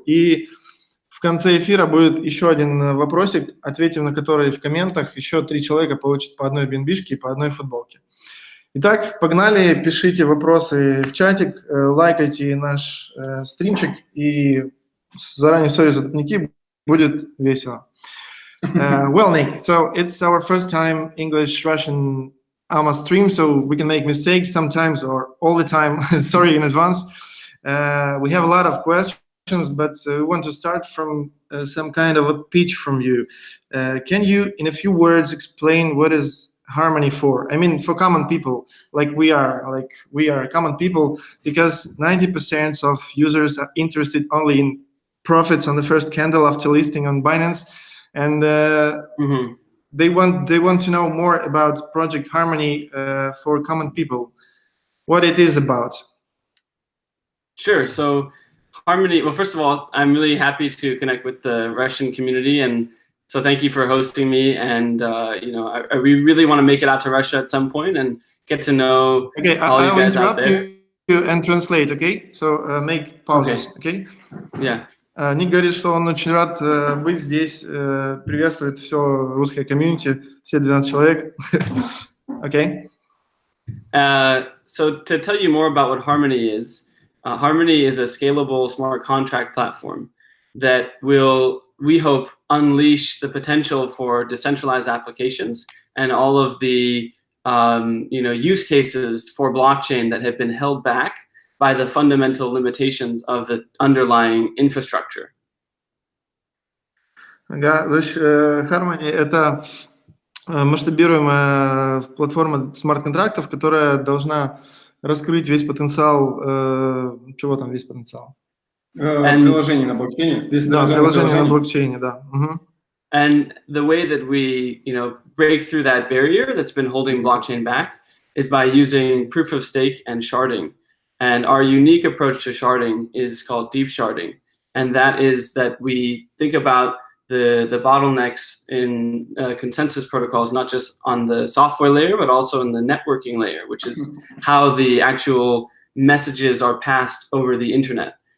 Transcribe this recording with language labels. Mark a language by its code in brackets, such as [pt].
[ru] И в конце эфира будет еще один вопросик, ответив на который в комментах еще 3 человека получат по одной BNBшке и по одной футболке. Итак, погнали, пишите вопросы в чатик, лайкайте наш стримчик, и заранее сори за тупники, будет весело. [en] Well, Nick, so it's our first time English-Russian on a stream, so we can make mistakes sometimes or all the time. Sorry in advance. We have a lot of questions, but we want to start from some kind of a pitch from you. Can you, in a few words, explain what is Harmony for? I mean, for common people, like we are common people, because 90% of users are interested only in profits on the first candle after listing on Binance, and They want to know more about Project Harmony for common people, what it is about. Sure. So Harmony, well, first of all, I'm really happy to connect with the Russian community, and so thank you for hosting me. And we really want to make it out to Russia at some point and get to know all you guys out there. I'll interrupt you and translate, okay? So make pauses, okay? Yeah. [ru] Ник говорит, что он очень рад быть здесь, приветствует все русское комьюнити, все 12 человек. [en] Okay. So to tell you more about what Harmony is a scalable smart contract platform that will, we hope, unleash the potential for decentralized applications and all of the use cases for blockchain that have been held back by the fundamental limitations of the underlying infrastructure. [ru] Ага, то есть Harmony – это масштабируемая платформа смарт-контрактов, которая должна раскрыть весь потенциал, чего там весь потенциал? Приложение на блокчейне. Да, приложение на блокчейне, да. [en] And the way that we, break through that barrier that's been holding blockchain back is by using proof of stake and sharding. And our unique approach to sharding is called deep sharding. And that is that we think about the bottlenecks in consensus protocols, not just on the software layer, but also in the networking layer, which is how the actual messages are passed over the internet.